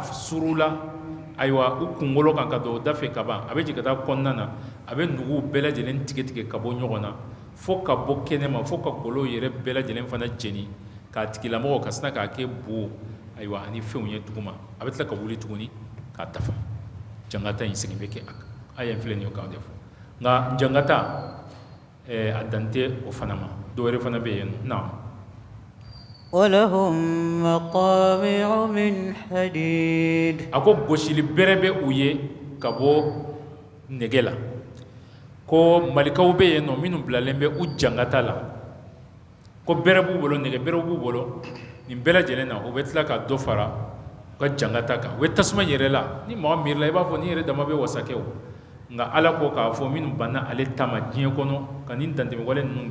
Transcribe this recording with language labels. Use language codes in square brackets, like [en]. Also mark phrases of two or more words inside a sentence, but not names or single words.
[bm] surula ayiwa u kunkolo kan ka don o da fɛ ka ban a bɛ jigin ka taa kɔnɔna na a bɛ nuguw bɛɛ lajɛlen tigɛ tigɛ ka bɔ ɲɔgɔn na fo ka bɔ kɛnɛma fo ka golow yɛrɛ bɛɛ lajɛlen fana jeni k'a tigilamɔgɔ ka sina k'a kɛ bo ayiwa ani fɛnw ye duguma a bɛ tila ka wuli tuguni k'a dafa jangata in segin bɛ kɛ a kan a ye filɛ nin ye k'aw de fɔ nka jangata a dan tɛ o fana ma dɔwɛrɛ fana bɛ yen nɔ [ar] ولهم مقامع من حديد [bm] a ko gosili bɛrɛ bɛ u ye ka bɔ nɛgɛ la ko malikaw bɛ yen nɔ minnu bilalen bɛ u jangata la ko bɛrɛ b'u bolo nɛgɛ bɛrɛ b'u bolo nin bɛɛ lajɛlen na u bɛ tila ka dɔ fara u ka jangata kan u bɛ tasuma yɛrɛ la ni mɔgɔ miirila i b'a fɔ ni yɛrɛ dama bɛ wasakɛ o nka Ala ko k'a fɔ minnu banna ale ta ma diɲɛ kɔnɔ ka nin dantɛmɛwale ninnu